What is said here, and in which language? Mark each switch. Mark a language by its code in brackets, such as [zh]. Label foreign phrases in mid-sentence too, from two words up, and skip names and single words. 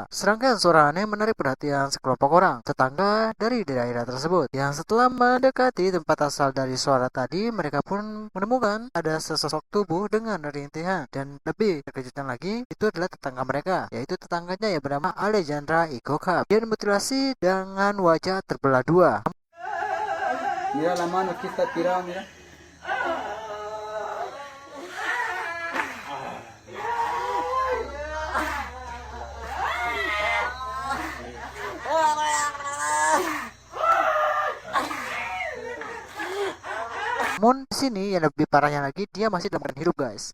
[id] Serangkaian suara aneh menarik perhatian sekelompok orang tetangga dari daerah tersebut yang setelah mendekati tempat asal dari suara tadi, mereka pun menemukan ada sesosok tubuh dengan rintihan, dan lebih terkejutan lagi itu adalah tetangga mereka, yaitu tetangganya yang bernama Alejandra Icocap. Dia dimutilasi dengan wajah terbelah dua. [es] Mira la mano, aquí está tirado, mira. [id] Namun di sini yang lebih parahnya lagi, dia masih dalam keadaan hidup guys.